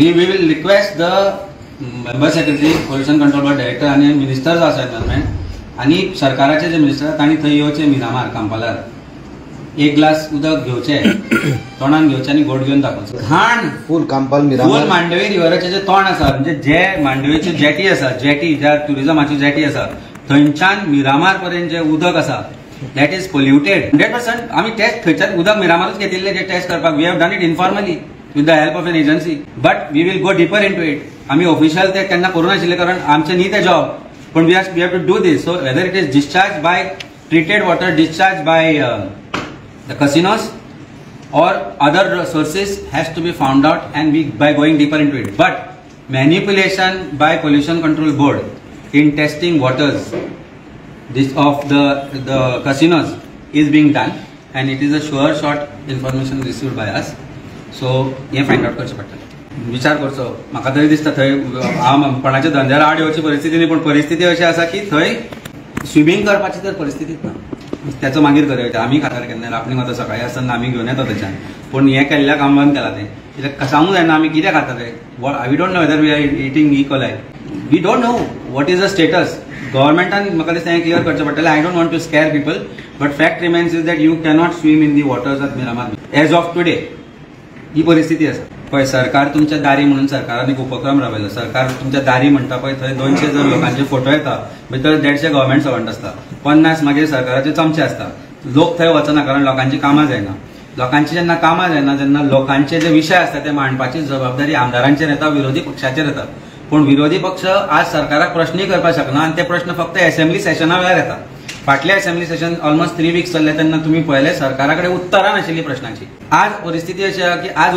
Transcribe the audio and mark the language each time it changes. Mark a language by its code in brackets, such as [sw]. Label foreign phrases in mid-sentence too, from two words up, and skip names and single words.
[en] we will request the member secretary pollution control board director [kok] आनी मिनिस्टर आसा एनवायरमेंट आनी सरकाराचे जे मिनिस्टर तांणी थंय येवचे मिरामार कांपालार एक ग्लास उदक घेवचे तोंडान घेवचे आनी गोड घेवन दाखोवचे घाण फूल कांपाल मिरामार फूल मांडवी रिव्हराचे जे तोंड आसा म्हणजे जे मांडवीची जेटी आसा जेटी ज्या ट्युरिजमाची जेटी आसा थंयच्यान मिरामार पर्यंत जे उदक आसा [en] that is polluted [kok] 100%. आमी टेस्ट थंयच्यान उदक मिरामारूच घेतिल्ले जे टेस्ट करपाक [en] we have done it informally with the help of an agency, but we will go deeper into it. [kok] आम्ही ऑफिशियल ते केन्ना करूं नाशिल्ले कारण आमचे न्ही ते जॉब पण [en] we have to do this. So whether it is discharged by treated water, discharged by the casinos or other sources has to be found out and we by going deeper into it. But manipulation by pollution control board in testing waters this of the casinos is being done and it is a sure shot information received by us. [kok] सो हे [en] find out [kok] करचें पडटलें विचार करचो म्हाका तरी दिसता थंय हांव कोणाच्या धंद्यार आड येवची परिस्थिती न्ही पूण परिस्थिती अशी आसा की थंय स्विमींग करपाची तर परिस्थितीच ना त्याचो मागीर करता आमी खाताले केन्ना रापणीक वता सकाळी आसतना आमी घेवन येता थंयच्यान पूण हें केल्ल्या काम बंद केलां तें कित्याक सांगूंक जायना आमी कितें खाताले [en] we don't know whether we are eating equal we don't know what is the status [kok] गव्हर्मेंटान म्हाका दिसता हें क्लियर करचें पडटलें [en] I don't want to scare people but fact remains is that you cannot swim in the waters of Miramar as of today [kok] ही परिस्थिती आसा पळय सरकार तुमच्या दारी म्हणून सरकारान एक उपक्रम राबयलो सरकार तुमच्या दारी म्हणटा पळय थंय 200 जर लोकांचे फोटो येता भितर 150 [en] government servant [kok] आसता 50 मागीर सरकाराचे चमचे आसता लोक थंय वचना कारण लोकांची कामां जायना लोकांची जेन्ना कामां जायना जेन्ना लोकांचे जे विशय आसता ते मांडपाची जबाबदारी आमदारांचेर येता विरोधी पक्षाचेर येता पूण विरोधी पक्ष आज सरकाराक प्रश्नूय करपाक शकना आनी ते प्रश्न फक्त असेंब्ली सेशना वेळार येता फाटले [en] assembly session almost 3 weeks [kok] चल्ले तेन्ना तुम्ही पळयले सरकाराकडे उत्तरां नाशिल्ली प्रश्नाची आज परिस्थिती अशी आसा की आज